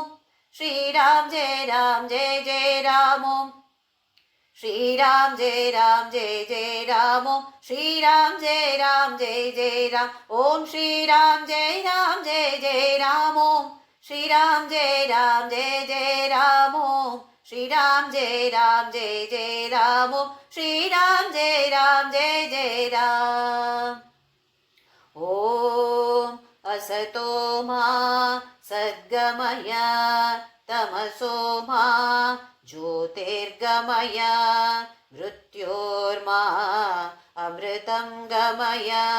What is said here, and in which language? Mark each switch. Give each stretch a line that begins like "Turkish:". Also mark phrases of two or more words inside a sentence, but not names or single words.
Sanskrit: ಶ್ರೀರಾಮ್ ಜಯ ರಾಮ್ ಜಯ ಜಯ ರಾಮ, ಓಂ ಶ್ರೀರಾಮ್ ಜಯ ರಾಮ್ ಜಯ ಜಯ ರಾಮ, ಓಂ ಶ್ರೀರಾಮ್ ಜಯ ರಾಮ್ ಜಯ ಜಯ ರಾಮ, ಓಂ ಶ್ರೀರಾಮ್ ಜಯ ರಾಮ್ ಜಯ ಜಯ ರಾಮ, ಓಂ ಶ್ರೀರಾಮ್ ಜಯ ರಾಮ್ ಜಯ ಜಯ ರಾಮ, ಓಂ ಶ್ರೀರಾಮ್ ಜಯ ರಾಮ್ ಜಯ ಜಯ ರಾಮ, ಓಂ ಶ್ರೀರಾಮ್ ಜಯ ರಾಮ್ ಜಯ ಜಯ ರಾಮ. ಓಂ असतो मा सद्गमय तमसो मा ज्योतिर्गमय मृत्योर्मा अमृतं गमय.